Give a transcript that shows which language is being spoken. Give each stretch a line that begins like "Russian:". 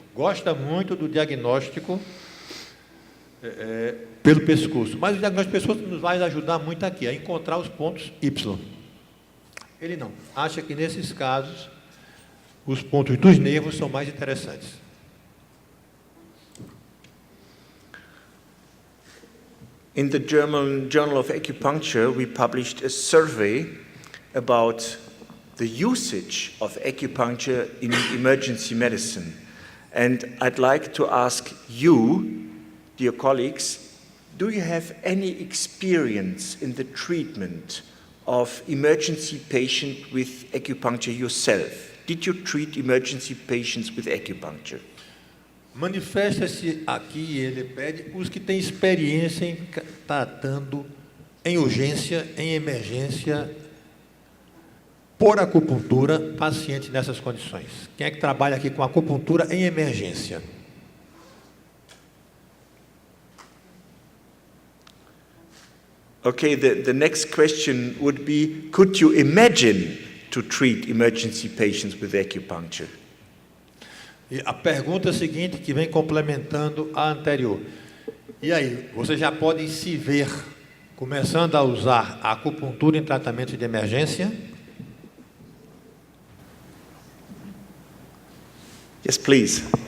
Portuguese: Gosta muito do diagnóstico pelo pescoço, mas o diagnóstico do pescoço nos vai ajudar muito aqui, a encontrar os pontos Y. Ele não. Acha que, nesses casos, os pontos dos nervos são mais interessantes.
English: In the German Journal of Acupuncture, we published a survey about the usage of acupuncture in emergency medicine. And I'd like to ask you, dear colleagues, do you have any experience in the treatment of emergency patients with acupuncture yourself? Did you treat emergency patients with acupuncture?
Portuguese: Manifesta-se aqui, ele pede, os que têm experiência em tratando em urgência, em emergência, por acupuntura, paciente nessas condições. Quem é que trabalha aqui com acupuntura em emergência?
English: Okay, the next question would be, could you imagine to treat emergency patients with acupuncture?
Portuguese: E a pergunta seguinte, que vem complementando a anterior. E aí, vocês já podem se ver começando a usar a acupuntura em tratamento de emergência?
English: Yes, please.